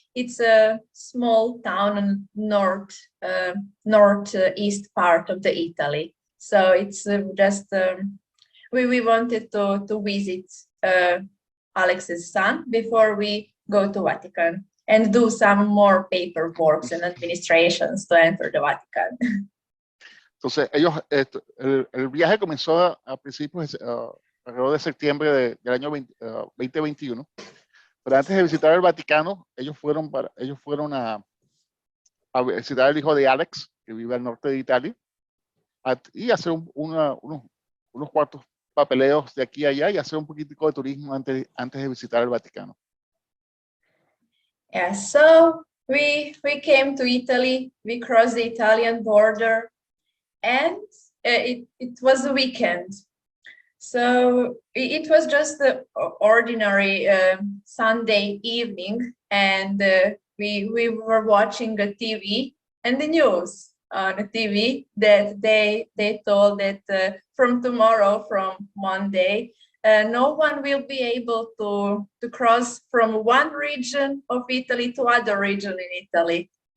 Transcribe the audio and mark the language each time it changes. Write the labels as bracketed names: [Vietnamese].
[English] It's a small town in northeast part of the Italy. So it's just we wanted to visit Alex's son before we go to Vatican and do some more paperwork and administrations to enter the Vatican. [Spanish] Entonces, ellos, el viaje comenzó a principios, alrededor de septiembre del año 2021. Pero antes de visitar el Vaticano, ellos fueron a visitar al hijo de Alex, que vive al norte de Italia, y hacer unos cuantos papeleos de aquí a allá y hacer un poquitico de turismo antes de visitar el Vaticano. [English] Yeah, so we came to Italy, we crossed the Italian border, and it was a weekend. So it was just the ordinary Sunday evening, and we were watching the TV and the news on the TV that they told that from tomorrow, from Monday, no one will be able to cross from one region of Italy to other region in Italy.